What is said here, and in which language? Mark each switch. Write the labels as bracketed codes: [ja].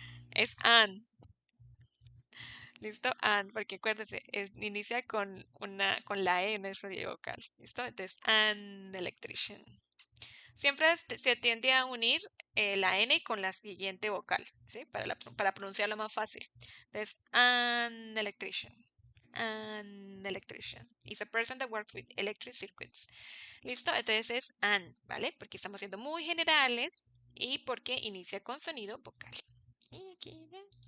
[es] Es an. ¿Listo? An, porque acuérdense, inicia con la E en el sonido vocal. ¿Listo? Entonces, [en] an electrician. [es] Siempre se tiende a unir la N con la siguiente vocal, ¿sí? Para pronunciarlo más fácil. Entonces, [en] an electrician. An electrician. Is a person that works with electric circuits. [es] ¿Listo? Entonces es an, ¿vale? Porque estamos siendo muy generales y porque inicia con sonido vocal. Y aquí, ¿ve?